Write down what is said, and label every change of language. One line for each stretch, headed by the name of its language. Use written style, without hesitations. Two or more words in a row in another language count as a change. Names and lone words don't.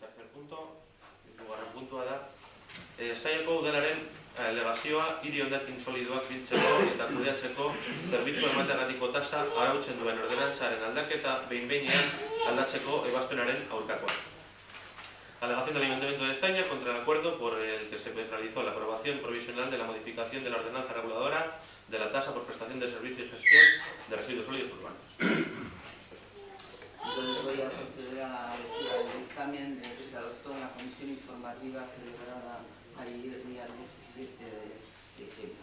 Basque: punto, hirugarren puntua da, saiako udalaren legazioa hiri hondakin solidoak biltzeko eta kudeatzeko zerbitzu emateagatiko tasa arautzen duen ordenantzaren aldaketa behin-behinean aldatzeko ebazpenaren aurkakoa.
Spanish: Alegación del Ayuntamiento de Zaña contra el acuerdo por el que se realizó la aprobación provisional de la modificación de la ordenanza reguladora de la tasa por prestación de servicios y gestión de residuos sólidos urbanos. Entonces voy a proceder a la lectura del dictamen que se adoptó en la comisión informativa celebrada ayer, día 17 de diciembre.